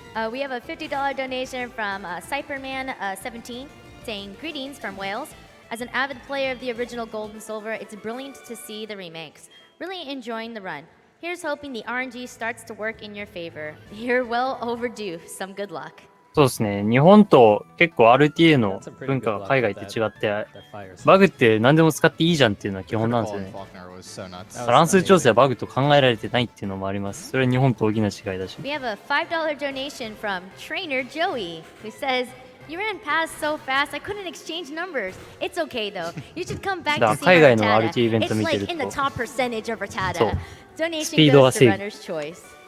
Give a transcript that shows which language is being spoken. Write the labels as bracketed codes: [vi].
[en] We have a $50 donation from Cyperman17 saying, greetings from Wales. As an avid player of the original Gold and Silver, it's brilliant to see the remakes. Really enjoying the run. Here's hoping the RNG starts to work in your favor. You're well overdue. Some good luck. [ja] そうですね。日本と結構 RTA の文化が海外って違って、バグって何でも使っていいじゃんっていうのは基本なんですよね。乱数調整はバグと考えられてないっていうのもあります。それは日本と大きな違いだし。 [en] We have a $5 donation from Trainer Joey, who says, you ran past so fast, I couldn't exchange numbers. It's okay though. You should come back to see Rattata. It's like in the top percentage of Rattata. Donation goes to Runner's Choice.